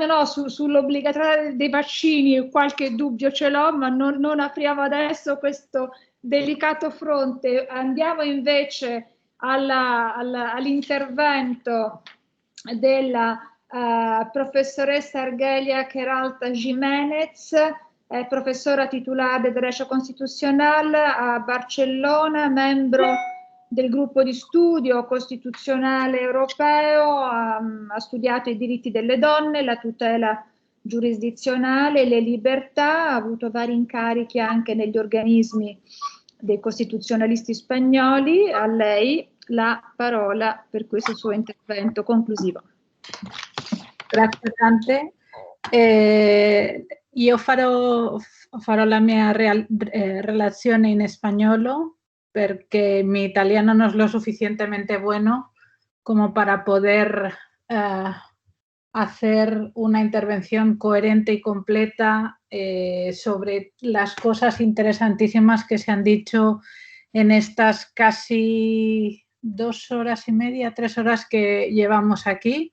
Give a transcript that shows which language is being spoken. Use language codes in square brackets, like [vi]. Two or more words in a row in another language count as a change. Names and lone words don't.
[it] No, sull'obbligatorietà dei vaccini qualche dubbio ce l'ho, ma non apriamo adesso questo delicato fronte. Andiamo invece all'intervento della professoressa Argelia Queralt Jiménez, professora titolare [es] del Derecho Constitucional [it] a Barcellona, membro del gruppo di studio costituzionale europeo, ha studiato i diritti delle donne, la tutela giurisdizionale, le libertà, ha avuto vari incarichi anche negli organismi dei costituzionalisti spagnoli. A lei la parola per questo suo intervento conclusivo. Grazie tante. Io farò la mia relazione in spagnolo [es] porque mi italiano no es lo suficientemente bueno como para poder hacer una intervención coherente y completa sobre las cosas interesantísimas que se han dicho en estas casi 2 horas y media, 3 horas que llevamos aquí.